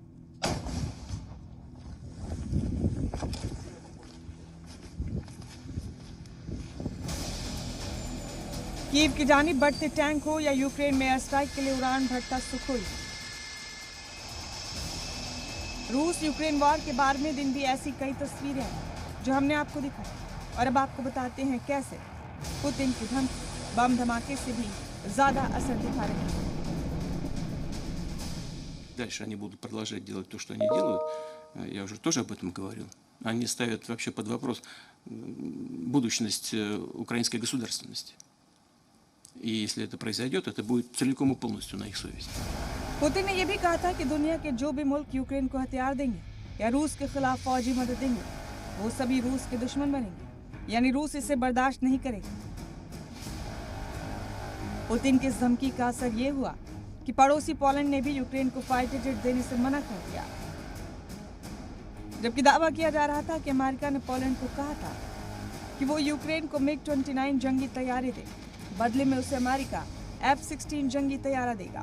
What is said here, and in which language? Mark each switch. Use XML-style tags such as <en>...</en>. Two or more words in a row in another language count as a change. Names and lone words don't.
<hi>कीव की जानिब बढ़ते टैंक हो या यूक्रेन में</hi> <en>air strike</en> <hi>के लिए उड़ान भरता सुखोई। रूस यूक्रेन वॉर के 12वें दिन भी ऐसी कई तस्वीरें हैं जो हमने आपको दिखाई। और अब आपको बताते हैं कैसे पुतिन की धमकी बम धमाके से भी ज्यादा असर दिखा रही है।</hi> <ru>Дальше они будут продолжать делать то, что они делают. Я уже тоже об этом говорил. Они ставят вообще под вопрос будущность украинской государственности. И если это произойдет, это будет целиком и полностью на их совести.</ru> <hi>पुतिन ने यह भी कहा था कि दुनिया के जो भी मुल्क यूक्रेन को हथियार देंगे या रूस के खिलाफ फौजी मदद देंगे, वो सभी रूस के दुश्मन बनेंगे, यानी रूस इसे बर्दाश्त नहीं करेगा। पुतिन की इस धमकी का असर ये हुआ कि पड़ोसी पोलैंड ने भी यूक्रेन को</hi> <en>fighter jet</en> <hi>देने से मना कर दिया, जबकि दावा किया जा रहा था कि अमेरिका ने पोलैंड को कहा था कि वो यूक्रेन को MiG-29 जंगी तैयारी दे, बदले में उसे अमेरिका F-16 जंगी तैयारा देगा।</hi>